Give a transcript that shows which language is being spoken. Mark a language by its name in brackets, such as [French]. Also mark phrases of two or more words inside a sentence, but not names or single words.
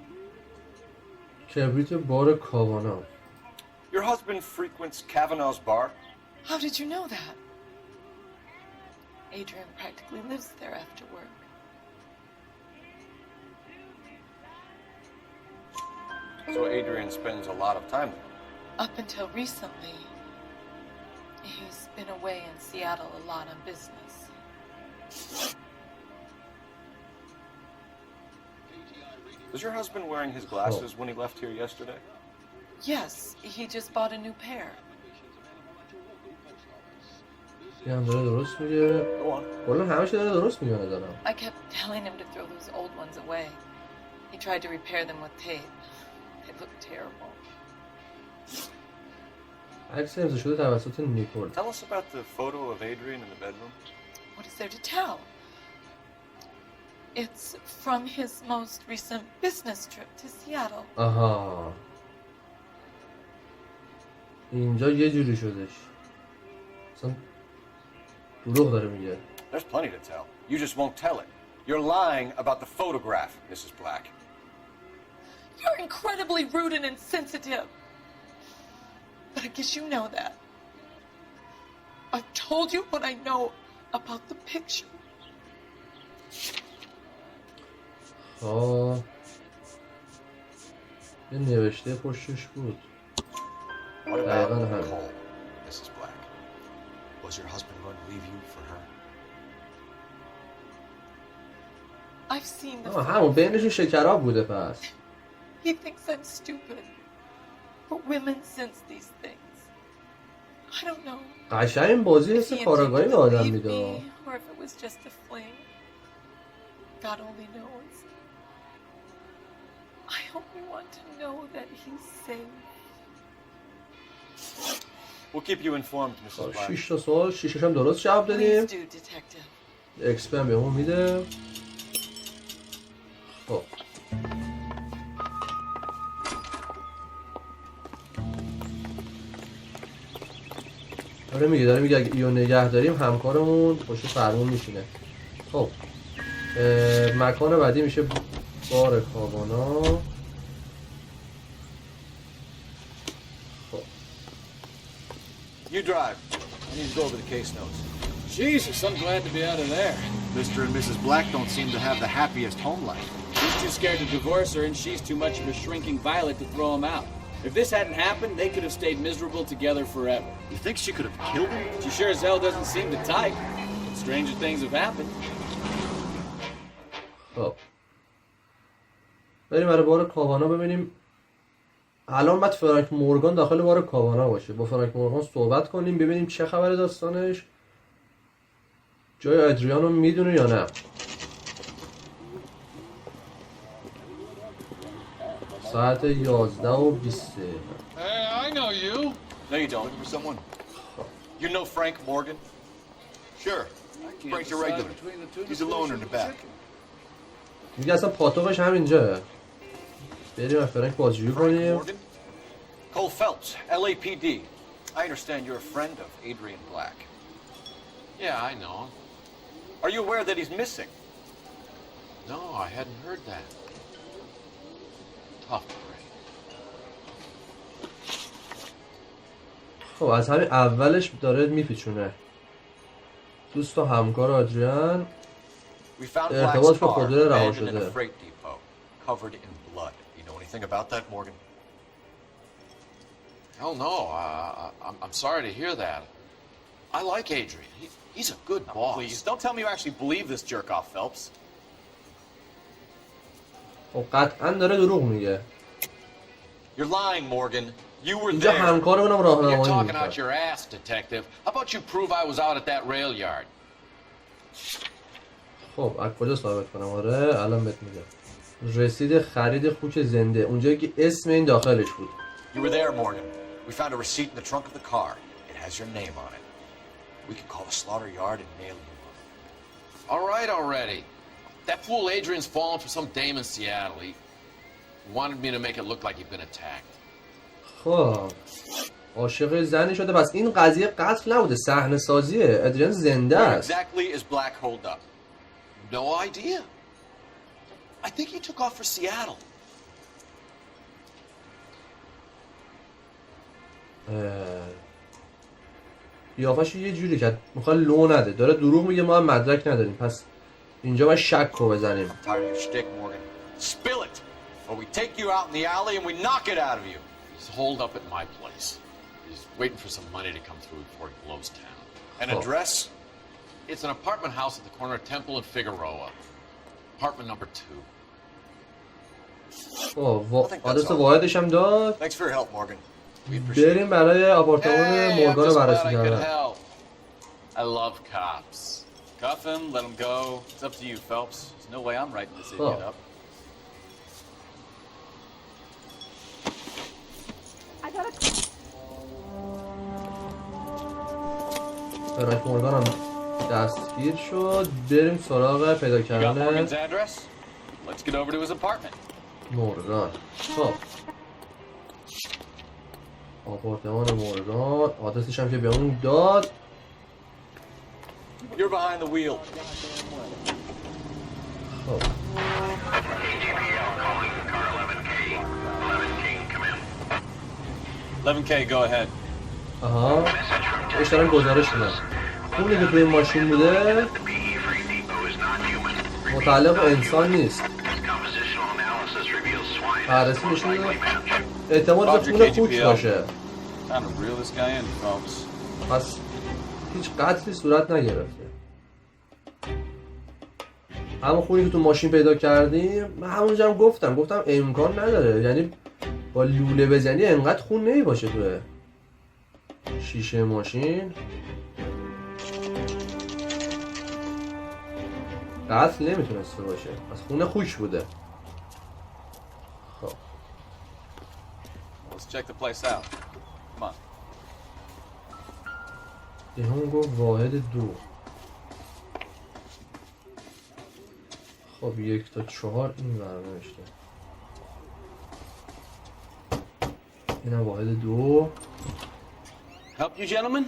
[Persian] کبریت بار کاوانا. [English] Your husband frequents Kavanaugh's bar? How did you know that? Adrian practically lives there after work. So Adrian spends a lot of time there? Up until recently, he's been away in Seattle a lot on business. Was your husband wearing his glasses when he left here yesterday? Yes, he just bought a new pair. [Persian] یه هم داره درست میگه. کلا همش داره درست میگه نظرم. [English] I kept telling him to throw those old ones away. He tried to repair them with tape. They look terrible. [Persian] عکس امضا شده توسط نیکول. [English] Tell us about the photo of Adrian in the bedroom. What is there to tell? It's from his most recent business trip to Seattle. [Persian] آها اینجا یه جوری شدش اصلا دروغ داره میگه. [English] There's plenty to tell. You just won't tell it. You're lying about the photograph, Mrs. Black. You're incredibly rude and insensitive. But I guess you know that. I've told you what I know about the picture. [Persian] یه نوشته پشتش بود. [English] What about [Persian] دقیقاً همین. [English] Nicole, Mrs. Black? Was your husband going to leave you for her? I've seen the [Persian] همون بینشون شکراب بوده پس. [English] He thinks I'm stupid. But women sense these things. I don't know. [Persian] قشنگ این بازی حس [English] If he [Persian] کاراگاهی [English] intended [Persian] به [English] to [Persian] آدم [English] leave [Persian] میده. [English] me, or if it was just a fling. God only knows. I only want to know that he's safe. We'll keep you informed, Mrs. Black. [Persian] 6 تا سوال 6 هم درست جواب دادیم. [English] Please do, detective. [Persian] XP هم بهمون میده. خب داره میگه اگه ایو نگه داریم همکارمون پشت فرمون میشینه. خب مکان بعدی میشه بار کاوانا. خب [English] You drive. I need to go over the case notes. Jesus, I'm glad to be out of there. Mr. and Mrs. Black don't seem to have the happiest home life. He's too scared to divorce her, and she's too much of a shrinking violet to throw him out. If this hadn't happened, they could have stayed miserable together forever. You think she could have killed him? She sure as hell doesn't seem the type. But stranger things have happened. [Persian] خب بریم برای بار کاوانا ببینیم. الان باید فرانک مورگان داخل بار کاوانا باشه. با فرانک مورگان صحبت کنیم ببینیم چه خبر داستانش. جای ادریانو میدونه یا نه. ساعت 11:20. [English] Hey, I know you. No, you don't. For someone? You know Frank Morgan? Sure. Frank's a regular. He's a loner in the back. [Persian] میگه اصلا پاتوقش همینجا. بریم از فرانک بازجویی [English] Frank [Persian] کنیم. [English] Morgan? Cole Phelps, LAPD. I understand you're a friend of Adrian Black. Yeah, I know. Are you aware that he's missing? No, I hadn't heard that. Tough break. [Persian] خب از همین اولش داره میپیچونه. دوست و همکار آدریان [English] We found [Persian] ارتباط [English] Black's [Persian] با [English] car [Persian] خودرو رها [English] abandoned in a [Persian] شده. [English] freight depot, covered in blood. You know anything about that, Morgan? Hell no. I'm sorry to hear that. I like Adrian. He's a good boss. Please, don't tell me you actually believe this jerk-off, Phelps. [Persian] خب قطعا داره دروغ میگه. [English] You're lying, Morgan. You were [Persian] اینجا [English] there. [Persian] همکارمونم [English] You're [Persian] راهنمایی [English] talking out [Persian] میکنه. [English] your ass, detective. How about you prove I was out at that rail yard? [Persian] خب از کجا ثابت کنم؟ آره الان بهت میگم. رسید خرید خوک زنده اونجایی که اسم این داخلش بود. [English] You were there, Morgan. We found a receipt in the trunk of the car. It has your name on it. We can call the slaughter yard and nail you up. All right already. That fool Adrian's fallen for some dame in Seattle. He wanted me to make it look like he'd been attacked. [Persian] خب عاشق زنی شده پس این قضیه قتل نبوده صحنه سازیه. ادریان زنده [English] Where [Persian] است. [English] exactly is Black holed up? No idea. I think he took off for Seattle. [Persian] قیافش یه جوری که میخواد لو نده داره دروغ میگه ما هم مدرک نداریم پس اینجا باید شک رو بزنیم. [English] I'm tired of your shtick, Morgan. Spill it, or we take you out in the alley and we knock it out of you. He's holed up at my place. He's waiting for some money to come through before he blows town. An Oh. address? It's an apartment house at the corner of Temple and Figueroa. Apartment number 2. [Persian] آدرس واحدش هم داد. [English] Thanks for your help, Morgan. We appreciate it. [Persian] بریم برای آپارتمان [English] Hey, I'm [Persian] مورگان [English] just [Persian] رو [English] glad [Persian] بررسی [English] I could [Persian] کردن. [English] help. I love cops. Cuff him, let him go. It's up to you, Phelps. There's no way I'm writing this idiot up. [Persian] فرانک مورگان هم دستگیر شد. بریم سراغ پیدا [English] You got [Persian] کردن [English] Morgan's address? Let's get over to his apartment. [Persian] مورگان. خب آپارتمان مورگان، آدرسش هم که به اون داد. [English] You're behind the wheel. [Persian] خب [English] 11K, go ahead. [Persian] آها اش دارن گزارش میدن. خونی که توی ماشین بوده متعلق به انسان نیست. بررسی نشون میده احتمال به خون خوک باشه. [English] Time to reel this guy in, folks. [Persian] پس هیچ قتلی صورت نگرفته. همون خونی که تو ماشین پیدا کردیم من همونجا هم گفتم امکان نداره، یعنی با لوله بزنی انقدر خون نمی باشه توی شیشه ماشین. قتل نمیتونسته باشه، پس خون خوک بوده. خب [English] Let's check the place out. Come on. [Persian] یه همون گفت واحد 2. خب 1 تا 4 این برنوشته. اینم واحد 2. [English] Help you, gentlemen?